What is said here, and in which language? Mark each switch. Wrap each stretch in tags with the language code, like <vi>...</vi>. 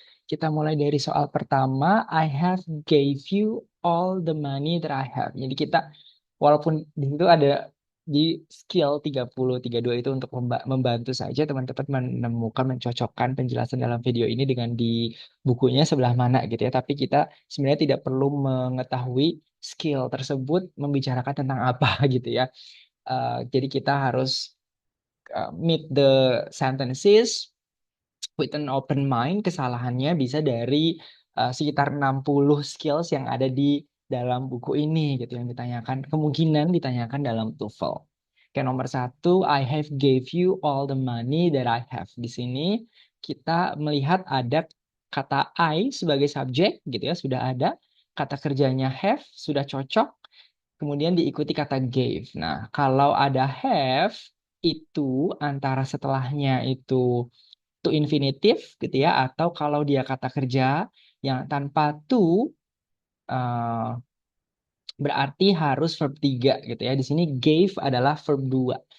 <id>Kita mulai dari soal pertama.</id> <en>I have gave you all the money that I have.</en> <id>Jadi kita walaupun di situ ada di skill 30, 32 itu untuk membantu saja teman-teman menemukan, mencocokkan penjelasan dalam video ini dengan di bukunya sebelah mana gitu ya. Tapi kita sebenarnya tidak perlu mengetahui skill tersebut membicarakan tentang apa gitu ya. Jadi kita harus</id> <en>meet the sentences with an open mind.</en> <id>Kesalahannya bisa dari sekitar 60 skills yang ada di dalam buku ini gitu yang ditanyakan, kemungkinan ditanyakan dalam TOEFL. Oke, nomor satu,</id> <en>I have gave you all the money that I have.</en> <id>Di sini kita melihat ada kata I sebagai subjek gitu ya, sudah ada. Kata kerjanya have, sudah cocok. Kemudian diikuti kata gave. Nah, kalau ada have, itu antara setelahnya itu to infinitif gitu ya, atau kalau dia kata kerja yang tanpa to, eh, berarti harus verb 3 gitu ya. Di sini gave adalah verb 2.</id>